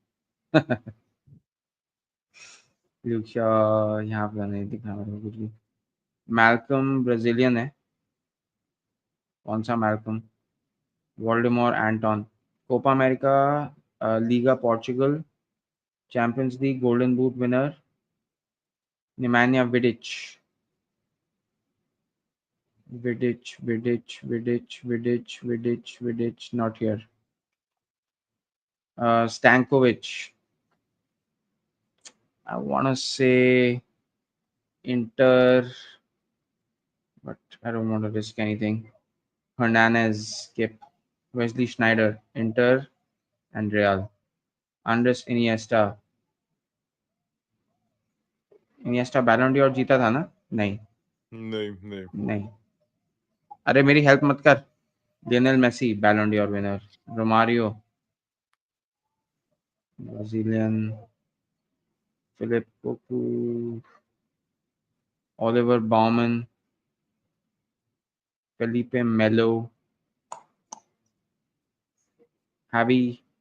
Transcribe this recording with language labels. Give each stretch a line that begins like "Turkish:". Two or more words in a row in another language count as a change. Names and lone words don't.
Hindi: ल्यूक शॉ यहाँ पे नहीं दिखा मेरे को कुछ भी. मैल्कम ब्राजीलियन है. कौन सा मैल्कम. वोल्डेमोर एंटोन. कोपा अमेरिका. लीगा पोर्चुगल.
English: Champions League Golden Boot winner Nemanja Vidić. Vidic, not here. Stankovic. I want to say Inter, but I don't want to risk anything. Hernandez, Skip, Wesley Schneider, Inter, and Real.
Hindi: Andres Iniesta. Iniesta बैलन डी'ओर जीता था ना. नहीं. नहीं नहीं. नहीं. अरे मेरी हेल्प मत कर.
English: Lionel Messi, Ballon d'Or winner. Romario, Brazilian. Philip Cocu, Oliver Baumann, Felipe Melo, Javi,